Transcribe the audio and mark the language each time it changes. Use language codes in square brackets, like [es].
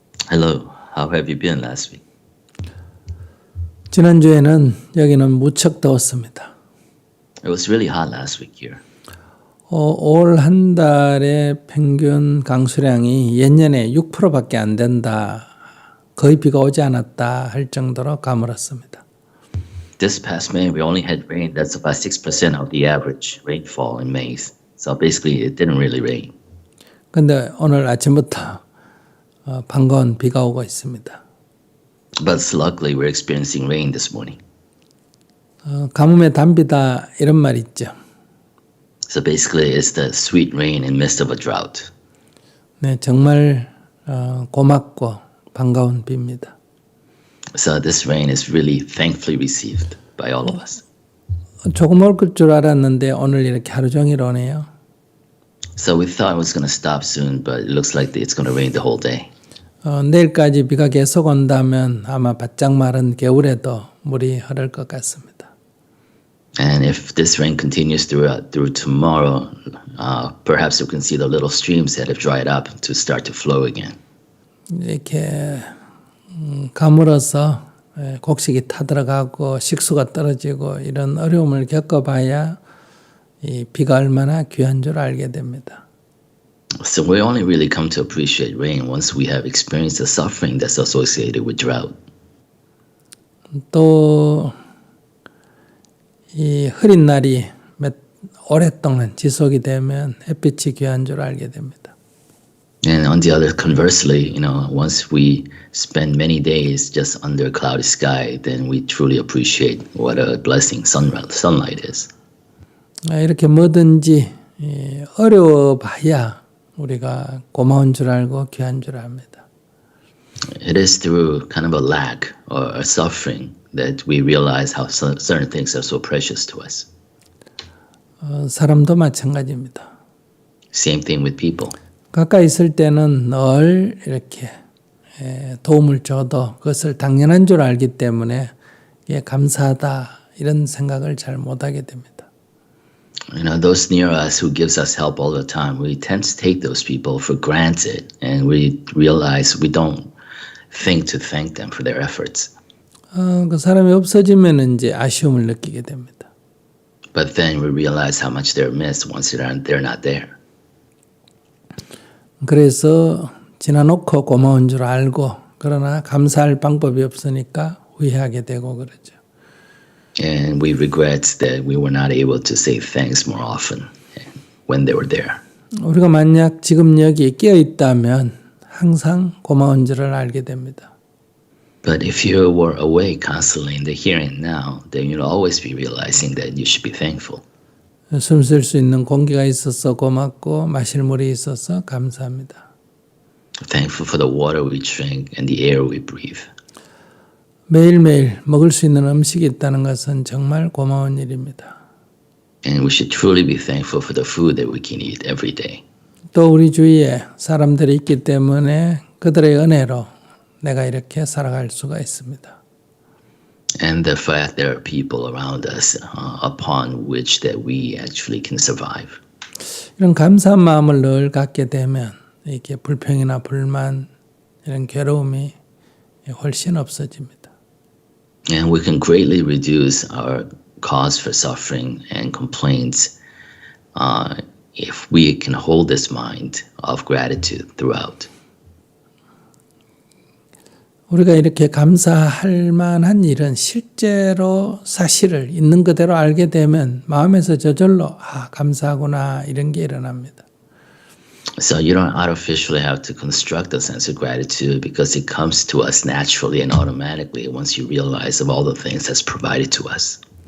[en] Hello, how have you been last week? [ko] 지난주에는 여기는 무척 더웠습니다. [en] It was really hot last week here. [ko] 올 한 달의 평균 강수량이 예년에 6%밖에 안 된다. 거의 비가 오지 않았다 할 정도로 가물었습니다. [en] This past May, we only had rain that's about 6% of the average rainfall in May. So basically, it didn't really rain. [ko] 근데 오늘 아침부터 반가운 비가 오고 있습니다. [en] But luckily, we're experiencing rain this morning. [ko] 가뭄의 단비다 이런 말 있죠. [en] So basically, it's the sweet rain in midst of a drought. [ko] 네, 정말 고맙고 반가운 비입니다. [en] So this rain is really thankfully received by all of us. [ko] 조금 올 줄 알았는데 오늘 이렇게 하루 종일 오네요. [en] So we thought it was going to stop soon, but it looks like it's going to rain the whole day. [ko] 내일까지 비가 계속 온다면 아마 바짝 마른 겨울에도 물이 흐를 것 같습니다. [en] And if this rain continues through tomorrow, perhaps we can see the little streams that have dried up to start to flow again. [ko] 이렇게 가물어서 곡식이 타들어가고 식수가 떨어지고 이런 어려움을 겪어봐야 이 비가 얼마나 귀한 줄 알게 됩니다. [en] So we only really come to appreciate rain once we have experienced the suffering that's associated with drought. [ko] 또 이 흐린 날이 오랫동안 지속이 되면 햇빛이 귀한 줄 알게 됩니다. [en] And on the other, conversely, once we spend many days just under a cloudy sky, then we truly appreciate what a blessing sunlight is. [ko] 이렇게 뭐든지 어려워봐야 우리가 고마운 줄 알고 귀한 줄 압니다. [en] It is through kind of a lack or a suffering that we realize how certain things are so precious to us. [ko] 사람도 마찬가지입니다. [en] Same thing with people. [ko] 가까이 있을 때는 늘 이렇게 도움을 줘도 그것을 당연한 줄 알기 때문에 이게 감사하다 이런 생각을 잘 못하게 됩니다. [en] Those near us who gives us help all the time, we tend to take those people for granted, and we realize we don't think to thank them for their efforts. [ko] 그 사람이 없어지면 이제 아쉬움을 느끼게 됩니다. [en] But then we realize how much they're missed once they're not there. [ko] 그래서 지나놓고 고마운 줄 알고 그러나 감사할 방법이 없으니까 후회하게 되고 그러죠. [en] And we regret that we were not able to say thanks more often when they were there. [ko] 우리가 만약 지금 여기 끼어 있다면 항상 고마운 줄을 알게 됩니다. [en] But if you were awake constantly in the here and now, then you'll always be realizing that you should be thankful. [ko] 숨 쉴 수 있는 공기가 있어서 고맙고 마실 물이 있어서 감사합니다. [en] Thankful for the water we drink and the air we breathe. [ko] 매일매일 먹을 수 있는 음식이 있다는 것은 정말 고마운 일입니다. [en] And we should truly be thankful for the food that we can eat every day. [ko] 또 우리 주위에 사람들이 있기 때문에 그들의 은혜로 내가 이렇게 살아갈 수가 있습니다. [en] And the fact there are people around us upon which that we actually can survive. [ko] 이런 감사한 마음을 늘 갖게 되면 이렇게 불평이나 불만 이런 괴로움이 훨씬 없어집니다. [en] And we can greatly reduce our cause for suffering and complaints if we can hold this mind of gratitude throughout. [ko] 우리가 이렇게 감사할 만한 일은 실제로 사실을 있는 그대로 알게 되면 마음에서 저절로 감사하구나 이런 게 일어납니다. [en] So you don't artificially have to construct a sense of gratitude because it comes to us naturally and automatically once you realize of all the things that's provided to us.